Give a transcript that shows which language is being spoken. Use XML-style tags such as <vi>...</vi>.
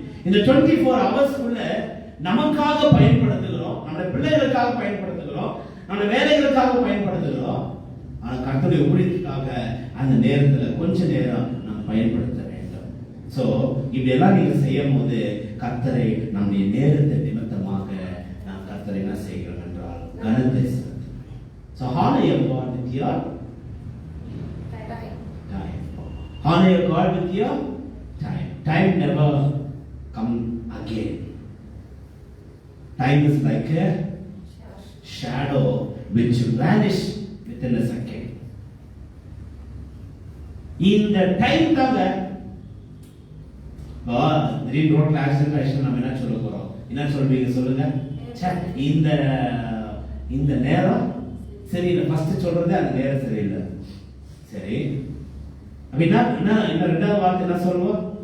<ta>இந்த 24 ஹவர்ஸ்க்குள்ள நமக்காக பயன்படுத்துகிறோம், நம்ம பிள்ளைகளுக்காக பயன்படுத்துகிறோம், நம்ம வேலைகளுக்காக பயன்படுத்துகிறோம். ஆனா கர்த்தருடைய ஊழியத்துக்காக அந்த நேரத்துல கொஞ்ச நேரம் நாம் பயன்படுத்த வேண்டும். சோ இப்படி எல்லாம் நீங்க செய்யும் போது கர்த்தரை நம்முடைய நேரத்தை நிமித்தமாக நாம் கர்த்தரை என்ன செய்கிறோம் என்றால் கனத்தை செலுத்துகிறோம்.</ta> <en>So honor your God with your time. Honor your God with your time. Time never come again. Time is like a shadow which vanish within a second.</en> <ta>இந்த டைம் தாங்க திடீர்னு ரோட்ல ஆக்சிடென்ட் ஆயிடுச்சுன்னா நம்ம என்ன சொல்ல போறோம்? என்ன சொல்றீங்க சொல்லுங்க? இந்த இந்த நேரம் சரியில்லை. ஃபர்ஸ்ட் சொல்றது அந்த நேரம் சரியில்லை. சரி அப்படின்னா என்ன ரெண்டாவது வார்த்தை என்ன சொல்லுவோம்?</ta>